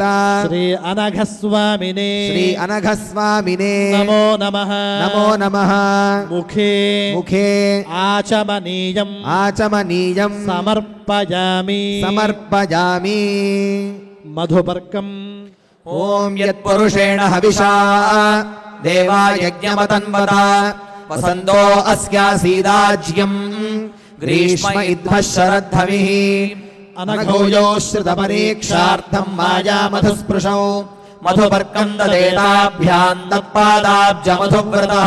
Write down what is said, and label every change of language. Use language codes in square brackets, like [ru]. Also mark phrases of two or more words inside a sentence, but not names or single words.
[sa] श्री अनघस्वामिने श्री अनघस्वामिने नमो नमः. नमो नमः. ముఖే ముఖే ఆచమనీయం ఆచమనీయం సమర్పయామి సమర్పయామి. మధుపర్కం. ॐ यत्पुरुषेण हविषा देवा यज्ञमतन्वत वसन्तो अस्यासीदाज्यम् ग्रीष्म इद्मः शरद्धविः अनघोयो श्रुतपरीक्षार्थम् मायामधुस्पृशौ मधुपर्कम् ददेताभ्याम् तत्पादाब्जमधुव्रतः